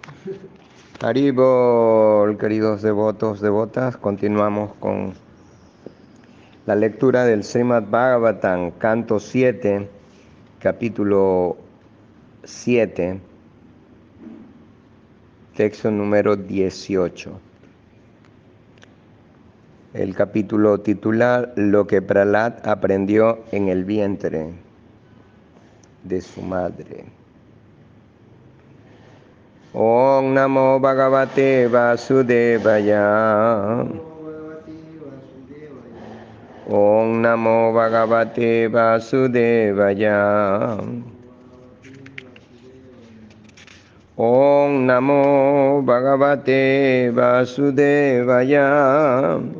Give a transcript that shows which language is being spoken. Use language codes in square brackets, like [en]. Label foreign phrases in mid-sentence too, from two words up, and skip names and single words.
[es] Haribol, queridos devotos, devotas, continuamos con la lectura del Srimad Bhagavatam, canto 7, capítulo 7, texto número 18. El capítulo titular, Lo que Prahlad aprendió en el vientre de su madre. [sa] ॐ नमो भगवते वासुदेवाय. ॐ नमो भगवते वासुदेवाय. ॐ नमो भगवते वासुदेवाय.